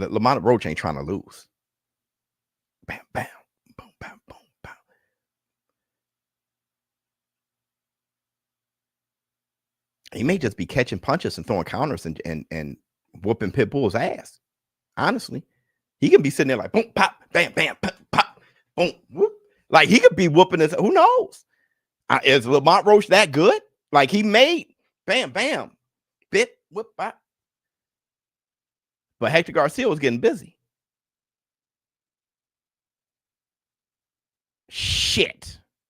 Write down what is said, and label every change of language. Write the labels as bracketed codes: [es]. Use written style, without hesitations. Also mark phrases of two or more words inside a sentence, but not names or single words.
[en] Lamont Roach ain't trying to lose. Bam, bam, boom, bam, boom, bam. He may just be catching punches and throwing counters and whooping Pitbull's ass. Honestly, he can be sitting there like boom, pop, bam, bam, pop, pop, boom, whoop. Like he could be whooping his. Who knows? Is Lamont Roach that good? Like he made bam, bam, bit, whip back. But Hector Garcia was getting busy. Shit.